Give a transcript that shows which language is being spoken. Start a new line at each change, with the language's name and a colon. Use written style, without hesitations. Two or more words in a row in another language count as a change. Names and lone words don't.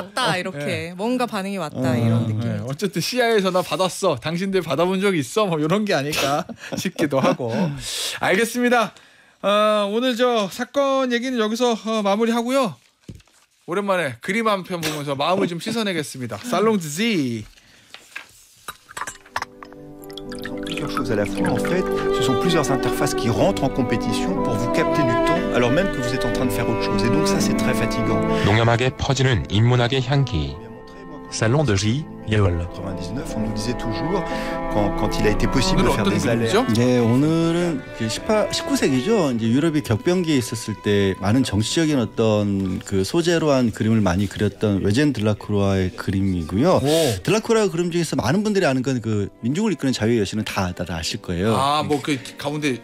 Korean: 왔다 이렇게 뭔가 반응이 왔다 이런 느낌. 네. 어쨌든 CIA에서 나 받았어. 당신들 받아본 적 있어? 뭐 이런 게 아닐까 싶기도 하고. 알겠습니다. 오늘 저 사건 얘기는 여기서 마무리하고요. 오랜만에 그림 한 편 보면서 마음을 좀 씻어내겠습니다. 살롱드 Z.
French: Plusieurs choses à la fois. En fait, ce sont plusieurs interfaces qui rentrent en compétition pour vous capter du temps alors même que vous êtes en train de faire autre chose. Et donc ça, c'est très fatigant.
Korean: 농염하게 퍼지는 인문학의 향기. Salon de J.
French: En 99, on nous disait toujours, quand il a été possible de faire des alertes.
Korean: 네, 오늘은 19세기죠. 이제 유럽이 격변기에 있었을 때 많은 정치적인 어떤 그 소재로 한 그림을 많이 그렸던 외젠 드라쿠라의 그림이고요. 드라쿠라 그림 중에서 많은 분들이 아는 건 그 민중을 이끄는 자유의 여신은 다 아실 거예요. 뭐 그 가운데